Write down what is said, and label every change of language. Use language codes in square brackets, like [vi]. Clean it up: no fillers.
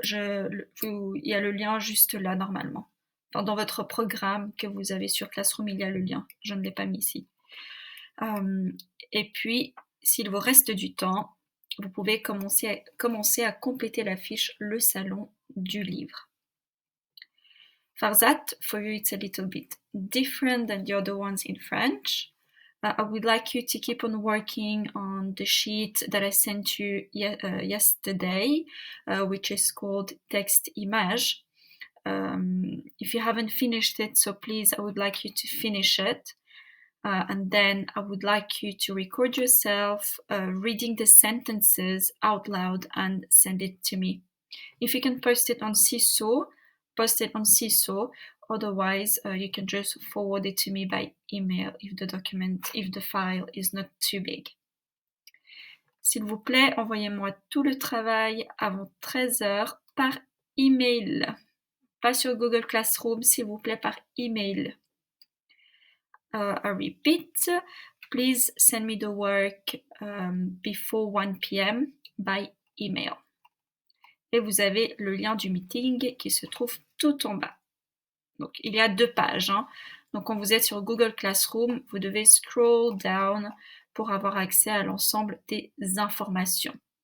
[fr] Il y a le lien juste là normalement. Enfin, dans votre programme que vous avez sur Classroom, il y a le lien. Je ne l'ai pas mis ici. Et puis, s'il vous reste du temps, vous pouvez commencer à compléter la fiche Le Salon du Livre. [en] Farzat, for you it's a little bit different than the other ones in French. I would like you to keep on working on the sheet that I sent you yesterday, which is called Text Image. If you haven't finished it, so please, I would like you to finish it. And then I would like you to record yourself reading the sentences out loud and send it to me. If you can post it on Seesaw, post it on Seesaw. Otherwise, you can just forward it to me by email if the file is not too big. [fr] S'il vous plaît, envoyez-moi tout le travail avant 13h par email. Pas sur Google Classroom, s'il vous plaît, par email. [en] I repeat, please send me the work before 1 p.m. by email. [fr] Et vous avez le lien du meeting qui se trouve tout en bas. Donc, il y a 2 pages. Donc, quand vous êtes sur Google Classroom, vous devez [en] scroll down [fr] pour avoir accès à l'ensemble des informations.